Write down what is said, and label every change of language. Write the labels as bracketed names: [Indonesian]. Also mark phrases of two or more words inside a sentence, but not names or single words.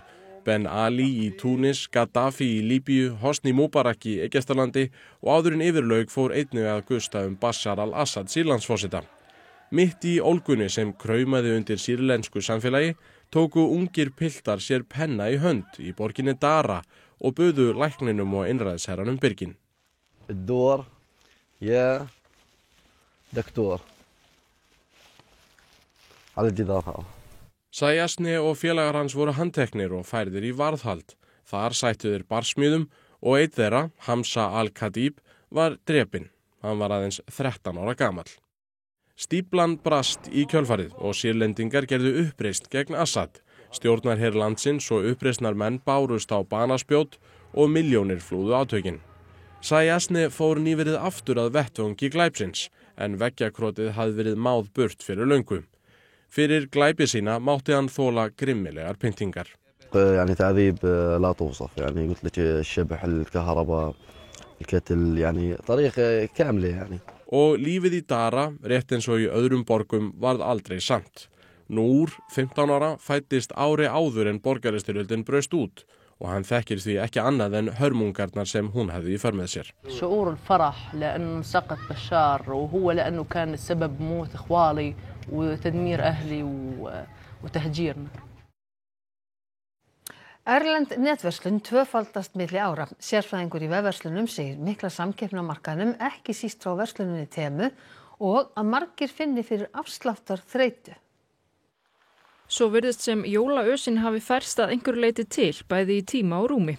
[Icelandic] Ben Ali í Túnis, Gaddafi í Líbíu, Hosni Mubarak í Egyptalandi og áðurinn yfirlaug fór einnig að gusta Bashar al-Assad Sýrlandsforseta. Mitt í ólgunni sem kraumaði undir sýrlensku samfélagi tóku ungir piltar sér penna í hönd í borginni Dara og buðu lækninum og einræðisherranum byrgin. [Arabic] الدور يا دكتور على الجدار. [Icelandic] Sayasne og félagar hans voru handteknir og færðir í varðhald. Þar sættu þeir barsmíðum og einn þeirra, Hamza al-Khatib, var drepinn. Hann var aðeins 13 ára gamall. Stíflan brast í kjölfarið og sýrlendingar gerðu uppreisn gegn Assad. Stjórnarher landsins og uppreisnarmenn bárust á banaspjót og milljónir flúðu átökin. Sayasne fór nýverið aftur að vettvangi glæpsins, en veggjakrótið hafði verið máð burt fyrir löngu. Fyrir glæpi sína mátti hann þola grimmilegar pyntingar. [Arabic] يعني تعذيب لا توصف يعني قلت لك الشبح الكهرباء الكتل يعني طريق كاملة يعني. [Icelandic] Og lífið í Dara, rétt eins og í öðrum borgum, varð aldrei samt. Núr, 15 ára, fæddist ári áður en borgarastyrjöldin braust út og hann þekkir því ekki annað en hörmungarnar sem hún hefði í för með sér. [Arabic] شعور الفرح لأنه سقط بشار وهو لأنه كان السبب موت إخوالي وتدمير أهلي وتهجيرنا. [Icelandic] Erlend netverslun tvöfaldast milli ára. Sérfræðingur í vefverslunum segir mikla samkeppni á markaðnum, ekki síst frá versluninni Temu og að margir finni fyrir afsláttar þreytu. Svo virðist sem jólaösin hafi færst að einhverju leyti til, bæði í tíma og rúmi.